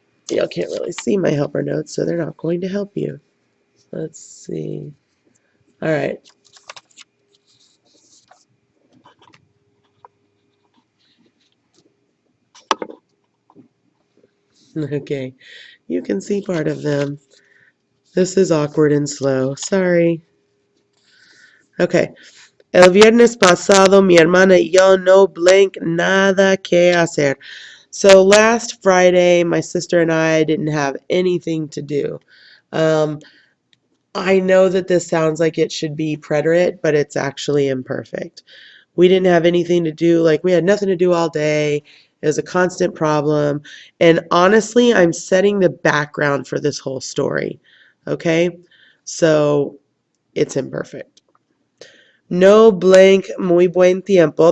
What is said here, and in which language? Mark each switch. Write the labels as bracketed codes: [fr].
[en] Y'all can't really see my helper notes, so they're not going to help you. Let's see. All right. Okay, you can see part of them. This is awkward and slow. Sorry. Okay. [es] El viernes pasado, mi hermana y yo no blank nada que hacer. [en] So last Friday, my sister and I didn't have anything to do. I know that this sounds like it should be preterite, but it's actually imperfect. We didn't have anything to do. Like, we had nothing to do all day, It was a constant problem. And honestly, I'm setting the background for this whole story. Okay? So it's imperfect. [es] No blank muy buen tiempo.